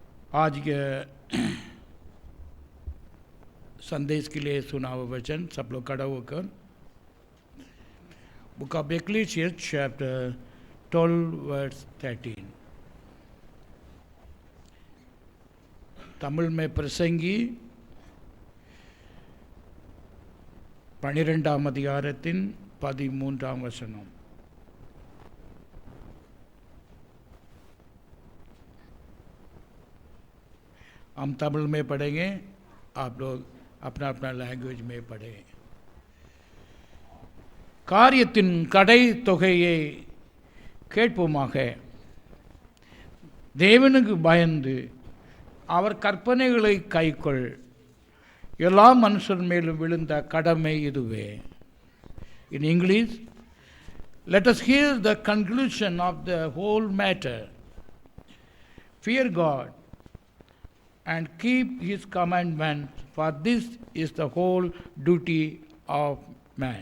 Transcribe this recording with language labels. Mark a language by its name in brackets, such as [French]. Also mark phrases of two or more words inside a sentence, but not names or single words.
[Hindi] आज के संदेश के लिए सुना हुआ वचन सब लोग खड़ा होकर [English] Book of Ecclesiastes chapter 12 verse 13 [Hindi] तमिल में [Tamil] பிரசங்கி 12ஆம் அதிகாரத்தின் 13ஆம் வசனம். [Hindi] हम तमिल में पढ़ेंगे, आप लोग अपना अपना लैंग्वेज में पढ़ें. [Tamil] காரியத்தின் கடை தொகையை கேட்போமாக. தேவனுக்கு பயந்து அவர் கற்பனைகளை கைக்கொள். எல்லா மனுஷர் மேலும் விழுந்த கடமை இதுவே. [English] In English, let us hear the conclusion of the whole matter. Fear God and keep His commandments, for this is the whole duty of man.